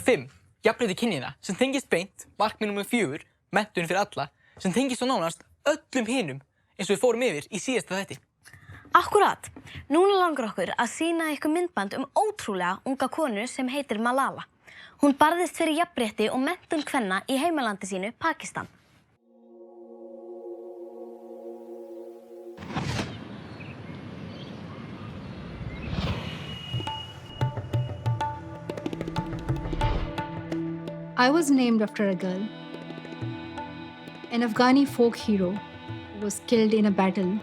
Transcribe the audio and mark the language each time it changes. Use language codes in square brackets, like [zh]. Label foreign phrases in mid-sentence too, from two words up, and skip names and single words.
[is] 5, jafnrétti kynjanna, sem tengist beint markmið nr. 4, menntun fyrir alla, sem tengist á nánast öllum hinum eins og við fórum yfir í síðasta þætti. Akkurat. Núna langar okkur að sýna ykkur myndband ótrúlega unga konu sem heitir Malala. Hún barðist fyrir jafnrétti og menntun kvenna í heimalandi sínu, Pakistan. [en] I was named after a girl, an Afghani folk hero who was killed in a battle.